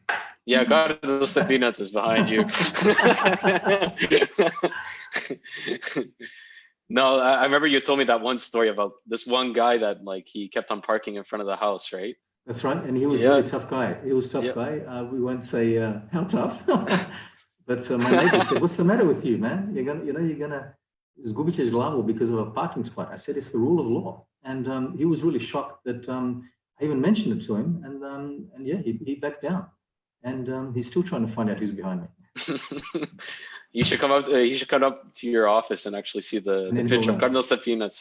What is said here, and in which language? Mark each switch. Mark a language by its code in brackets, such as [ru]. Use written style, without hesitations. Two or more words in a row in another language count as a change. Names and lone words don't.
[en] Yeah, Carlos Stepinac is behind you. No, I remember you told me that one story about this one guy that like he kept on parking in front of the house, right? That's right, and he was a really tough guy. He was a tough guy. We won't say how tough, but my neighbor said, "What's the matter with you, man? You're gonna [hr] izgubit ćeš glavu [en] because of a parking spot." I said, "It's the rule of law," and he was really shocked that I even mentioned it to him, and yeah, he backed down, and he's still trying to find out who's behind me. You should come up. You should come up to your office and actually see the picture of Cardinal Stepinac.